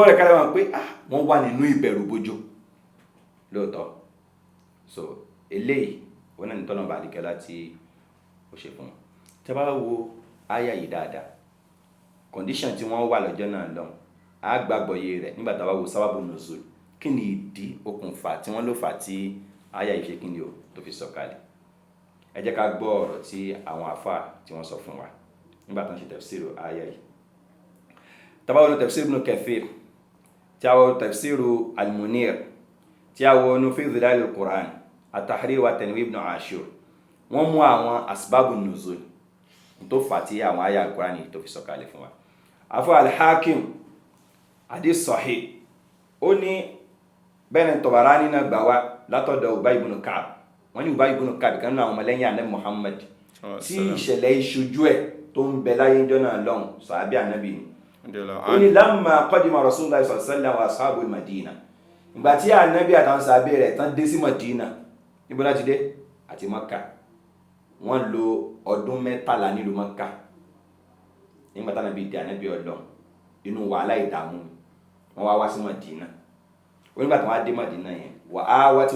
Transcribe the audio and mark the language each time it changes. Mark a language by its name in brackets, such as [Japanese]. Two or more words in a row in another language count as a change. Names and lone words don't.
[Yoruba] rẹ̀ ká lè bá pé wọ́n wà nínú ìbẹ̀rù bójó lóòótọ́ so eléyìí ó náà ní tọ́nà bá dìkẹ́ láti ó ṣe fún wọn tẹ́ bá wo áyà yìí dáadáa condition tí wọ́n wà lọ́jọ́ náà lọ́hùn á gbàgbọ́ yé rẹ̀ nígbà tá a bá wo [Arabic] أسباب نزول [Yoruba] kí ni ìdí okùnfà tí wọ́n lò fà tí áyà yìí ṣe kí ni o tó fi sọ̀kalẹ̀ ẹ jẹ́ ká gbọ́ ọ̀rọ̀ tí àwọn àfáà tí wọ́n sọ fún wa nígbà tó ń ṣe tafsiru áyà yìí tá bá wo tafsir Ibn Kathir tí a wo tafsiru al-Munir tí a wo nu fi Dhilal al-Qur'an at-Tahrir wa Tanwir Ibn Ashur wọ́n mú àwọn [Arabic] أسباب نزول [Yoruba] tó fà tí àwọn áyà al-Qur'an yìí tó fi sọ̀kalẹ̀ fún wa afọ al-Hakim [Arabic] حديث صحيح [Yoruba] ó ní bẹ́ẹ̀ Tabarani náà gbà wá látọ̀dọ̀ Ubay ibn Ka'b wọ́n ní Ubay ibn Ka'b kan náà àwọn ọmọlẹ́yìn Ànábì Muhammad tí ìṣẹ̀lẹ̀ ìṣojú ẹ̀ tó ń bẹ láyé jọ náà lọ́hùn sàábí Ànábì ni ó ní [Arabic] لما قدم رسول الله صلى الله عليه وسلم وأصحاب المدينة [Yoruba] ìgbà tí Ànábì àtàwọn sàábí rẹ̀ tán dé sí Madina níbo láti dé àti Makkah wọ́n lò ọdún 13 nílùú Makkah nígbà tí Ànábì dé Ànábì Ọlọ́run inú wàhálà ìdààmú wọ́n wá sí Madina onígbà tí wọ́n á dé Madina yẹn wà á wá tí